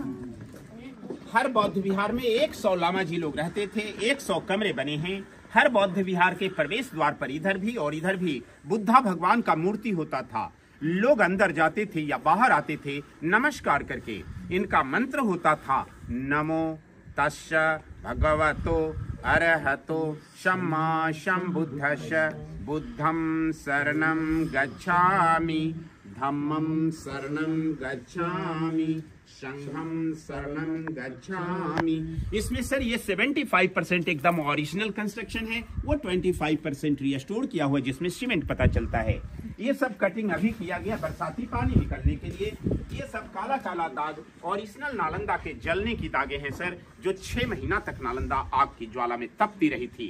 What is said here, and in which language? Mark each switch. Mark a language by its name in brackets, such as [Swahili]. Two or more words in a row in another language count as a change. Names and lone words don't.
[Hindi] हर बौद्ध विहार में 100 लामा जी लोग रहते थे, 100 कमरे बने हैं। हर बौद्ध विहार के प्रवेश द्वार पर इधर भी और इधर भी बुद्धा भगवान का मूर्ति होता था। लोग अंदर जाते थे या बाहर आते थे नमस्कार करके। इनका मंत्र होता था [Pali] नमो तस्स भगवतो अरहतो सम्मा सम्बुद्धस्स बुद्धं शरणं गच्छामि धम्मं शरणं गच्छामि संघं शरणं गच्छामि। [Hindi] इसमें सर ये 75% एकदम [English] original construction [Hindi] है, वो 25% रिस्टोर किया हुआ जिसमें सीमेंट पता चलता है। ये सब कटिंग अभी किया गया बरसाती पानी निकलने के लिए। ये सब काला काला दाग ओरिजिनल नालंदा के जलने की दागे हैं सर, जो 6 महीना तक नालंदा आग की ज्वाला में तपती रही थी।